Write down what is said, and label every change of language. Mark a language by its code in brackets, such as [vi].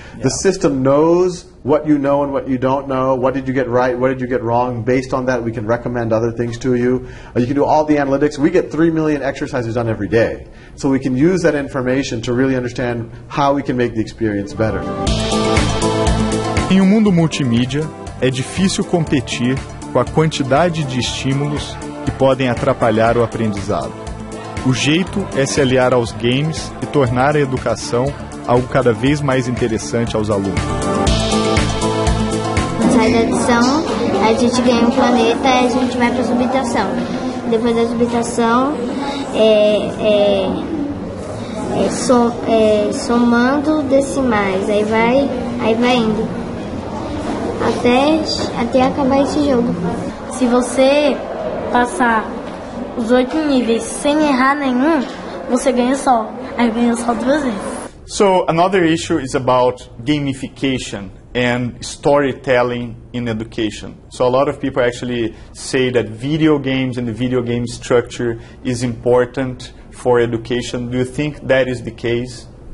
[en] The system knows what you know and what you don't know. What did you get right? What did you get wrong? Based on that, we can recommend other things to you. You can do all the analytics. We get 3 million exercises done every day. So we can use that information to really understand how we can make the experience better. [pt] Em mundo multimídia, é difícil competir com a quantidade de estímulos que podem atrapalhar o aprendizado. O jeito é se aliar aos games e tornar a educação algo cada vez mais interessante aos alunos. Sai da adição, a gente ganha um planeta e a gente vai para a subtração. Depois da subtração, somando decimais, aí vai indo. Até acabar esse jogo. Se você passar os 8 níveis sem errar nenhum, você ganha só. Aí ganha só 2 vezes. [en] So another issue is about gamification and storytelling in education. So a lot of people actually say that video games and the video game structure is important for education. Do you think that is the case?